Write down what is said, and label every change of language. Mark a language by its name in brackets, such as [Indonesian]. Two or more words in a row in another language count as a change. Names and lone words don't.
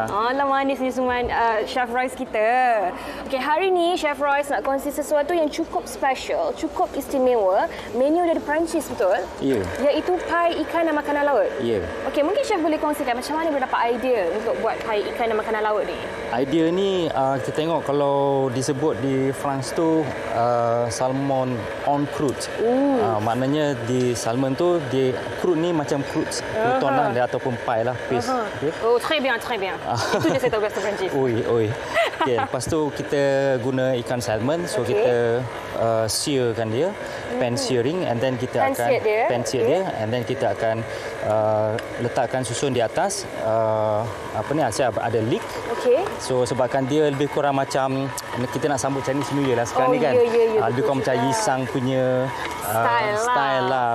[Malay] Alah manis ni semua Chef Royce kita. Okey, hari ni Chef Royce nak kongsi sesuatu yang cukup special, cukup istimewa, menu dari Perancis, betul? Ya. Iaitu pai ikan dan makanan laut. Ya. Okey, mungkin Chef boleh kongsikan macam mana boleh dapat idea untuk buat pai ikan dan makanan laut ni? Idea ni kita tengok kalau disebut di France tu salmon [French] en croûte. [Malay] Maknanya di salmon tu di croûte ni macam croûte crouton lah ataupun pie lah paste. Okay. [French] Oh, très bien, très bien. [Malay] Itu je saya tahu bahasa Perancis. Oi. Okay, lepas tu kita guna ikan salmon, so kita searkan dia, [English] pan searing, and then [Malay] kita akan [English] pan sear [Malay] dia, [English] and then [Malay] kita akan letakkan susun di atas. Saya ada leek. Okey. So sebabkan dia lebih kurang macam kita nak sambut [English] Chinese New Year [Malay] lah sekarang ni kan. Lebih kurang macam Yisang punya style lah.